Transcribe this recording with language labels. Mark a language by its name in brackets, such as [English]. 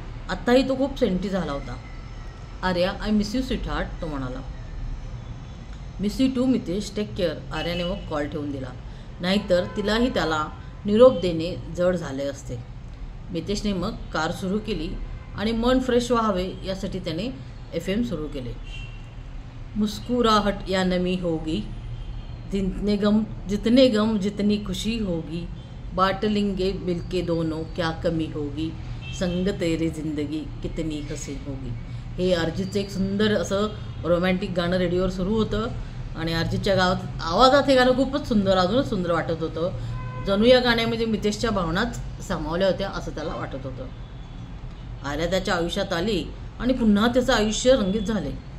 [Marathi] आत्ताही तो खूप सेंटी झाला होता। Arya, [English] I miss you sweetheart, [Marathi] तो म्हणाला। [English] Miss you too Mitesh, take care. [Marathi] आर्याने मग कॉल ठेवून दिला, नाहीतर तिलाही त्याला निरोप देणे जड झाले असते। मितेशने मग कार सुरू केली आणि मन फ्रेश व्हावे यासाठी त्याने FM सुरू केले। [Hindi] मुस्कुराहट या नमी होगी, जितने गम जितनी खुशी होगी, बाट लेंगे मिलके दोनों क्या कमी होगी, संग तेरी जिंदगी कितनी हसीन होगी। [Marathi] हे अरिजितचं एक सुंदर असं रोमॅन्टिक गाणं रेडिओवर सुरू होतं आणि अरिजितच्या आवाजात हे गाणं खूपच सुंदर, अजूनच सुंदर वाटत होतं। जणू या गाण्यामध्ये मितेशच्या भावनाच सामावल्या होत्या असं त्याला वाटत होतं। आर्या त्याच्या आयुष्यात आली आणि पुन्हा त्याचं आयुष्य रंगीत झाले।